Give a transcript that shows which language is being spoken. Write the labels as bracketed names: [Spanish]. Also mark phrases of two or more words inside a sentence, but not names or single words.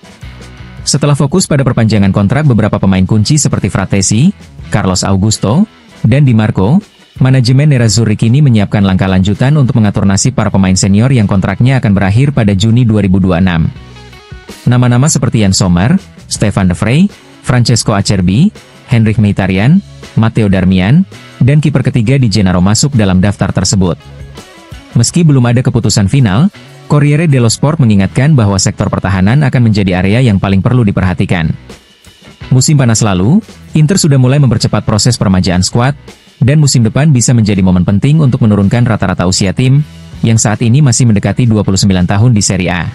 [Indonesian] Setelah fokus pada perpanjangan kontrak beberapa pemain kunci seperti Fratesi, Carlos Augusto, dan Di Marco, manajemen Nerazzurri kini menyiapkan langkah lanjutan untuk mengatur nasib para pemain senior yang kontraknya akan berakhir pada Juni 2026. Nama-nama seperti Yann Sommer, Stefan De Vrij, Francesco Acerbi, Henrikh Mkhitaryan, Matteo Darmian, dan kiper ketiga Di Gennaro masuk dalam daftar tersebut. Meski belum ada keputusan final, Corriere dello Sport mengingatkan bahwa sektor pertahanan akan menjadi area yang paling perlu diperhatikan. Musim panas lalu, Inter sudah mulai mempercepat proses permajaan skuad, dan musim depan bisa menjadi momen penting untuk menurunkan rata-rata usia tim, yang saat ini masih mendekati 29 tahun di Serie A.